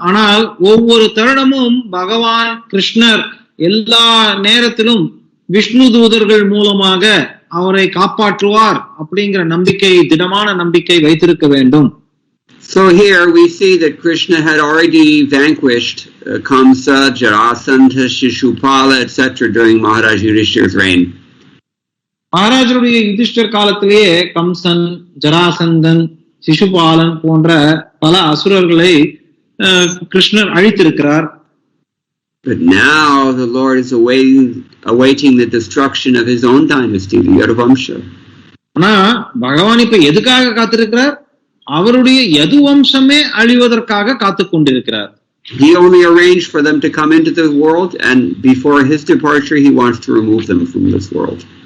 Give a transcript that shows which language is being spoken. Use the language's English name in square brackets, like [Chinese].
[Tamil] ஆனால் ஒவ்வொரு தருணமும் பகவான் கிருஷ்ணர் எல்லா நேரத்திலும் விஷ்ணு தூதர்கள் மூலமாக அவரை காப்பாற்றுவார் அப்படிங்கிற நம்பிக்கை, திடமான நம்பிக்கை வைத்திருக்க வேண்டும். [English] So here we see that Krishna had already vanquished Kamsa, Jarasandha, Shishupala, etc. during Maharaj Yudhishthir's reign. [Tamil] மகாராஜருடைய Yudhishthira காலத்திலேயே கம்சன், ஜராசந்தன், சிசுபாலன் போன்ற பல அசுரர்களை கிருஷ்ணர் அழித்திருக்கிறார். [English] But now the Lord is awaiting the destruction of his own dynasty, the Yaduvamsha. [Tamil] ஆனா பகவான் இப்ப எதுக்காக காத்திருக்கிறார்? அவருடைய யது வம்சமே அழிவதற்காக காத்துக் கொண்டிருக்கிறார். [English] He only arranged for them to come into the world, and before his departure he wants to remove them from this world.